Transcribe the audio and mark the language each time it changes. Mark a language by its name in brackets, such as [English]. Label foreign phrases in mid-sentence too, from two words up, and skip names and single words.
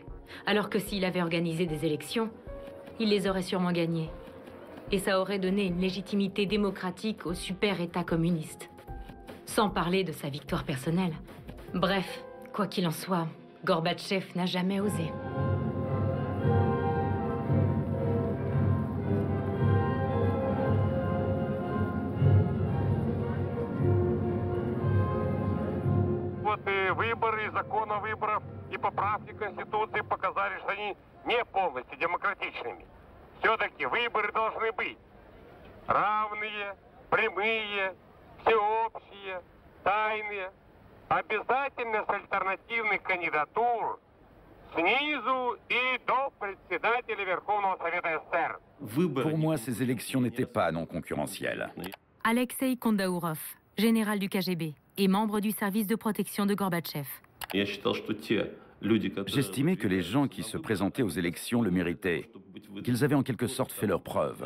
[French] Alors que s'il avait organisé des élections, il les aurait sûrement gagnées. Et ça aurait donné une légitimité démocratique au super-État communiste. Sans parler de sa victoire personnelle. Bref, quoi qu'il en soit, Gorbatchev n'a jamais osé. [Russian] Выборы, закон о выборах и поправки Конституции показали, что они не полностью демократичными. Все-таки выборы должны быть равные, прямые, всеобщие, тайные, обязательно с альтернативных кандидатур снизу и до председателя Верховного Совета СССР. [French] Pour moi, ces élections n'étaient pas non concurrentielles. Alexei Kondaourov, général du KGB et membre du service de protection de Gorbatchev. J'estimais que les gens qui se présentaient aux élections le méritaient, qu'ils avaient en quelque sorte fait leurs preuves.